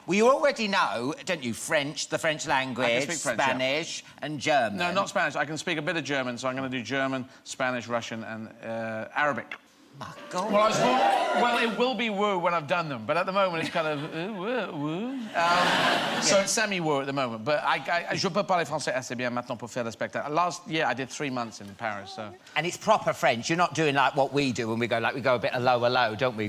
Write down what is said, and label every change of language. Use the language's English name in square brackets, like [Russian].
[English] Well, you already know, don't you, French, the French language, I can speak French, Spanish, and German. No, not Spanish. I can speak a bit of German, so I'm going to do German, Spanish, Russian, and Arabic. My God. Well, it will be woo when I've done them, but at the moment it's kind of woo. So it's semi-woo at the moment. [French] But je peux parler français assez bien maintenant pour faire le spectacle. [English] Last year I did 3 months in Paris, so... And it's proper French. You're not doing like what we do when we go a bit low, don't we?